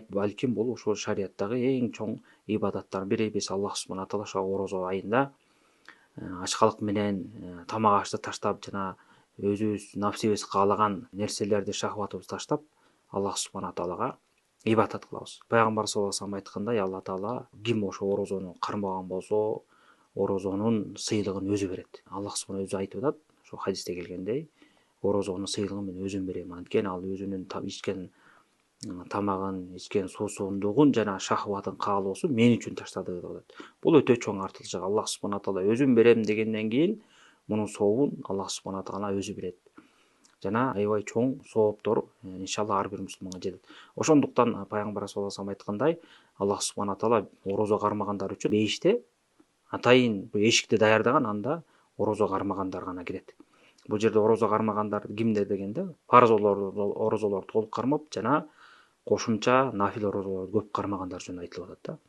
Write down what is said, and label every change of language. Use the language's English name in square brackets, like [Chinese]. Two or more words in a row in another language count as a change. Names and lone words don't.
[Kyrgyz] Балким бул ушул шариаттагы эң чоң ибадаттардын бири. Биз Аллах [Arabic] سبحانه تعالى [Kyrgyz] ошо орозо айында ачкалык менен тамак ашты таштап, жана өзүбүз нафсибиз каалаган нерселерди, шахватыбызды таштап, Аллах субхана таалага ибадат кылабыз. Пайгамбар [Arabic] صلى الله عليه وسلم [Kyrgyz] айткандай, Алла таала ким ошо орозону кармаган болсо, орозонун сыйлыгын өзү берет. Аллах субхана өзү айтып атат, ошо хадисте келгендей, орозонун сыйлыгын мен өзүм берем. Анткени ал өзүнүн ичкен тамагын, ичкен суусундугун жана шахватын, каалоосун мен үчүн таштады деп атат. Бул өтө чоң артыкчылык. Аллах [Arabic] سبحانه تعالى [Kyrgyz] өзүм берем дегенден кийин мунун сообун Аллах [Arabic] سبحانه تعالى [Kyrgyz] өзү берет. Жана аябай чоң сооптор иншалла ар бир мусулманга жетет. Ошондуктан пайгамбар [Arabic] صلى الله عليه وسلم [Kyrgyz] айткандай, Аллах [Arabic] سبحانه تعالى [Kyrgyz] орозо кармагандар үчүн бейиште атайын эшикти даярдаган, анда орозо кармагандар гана кирет. Бул жерде орозо кармагандар кимдер дегенде, фарз орозолорду толук кармап, жана кошумча нафил орозолорду көп кармагандар жөнүндө айтылып атат да.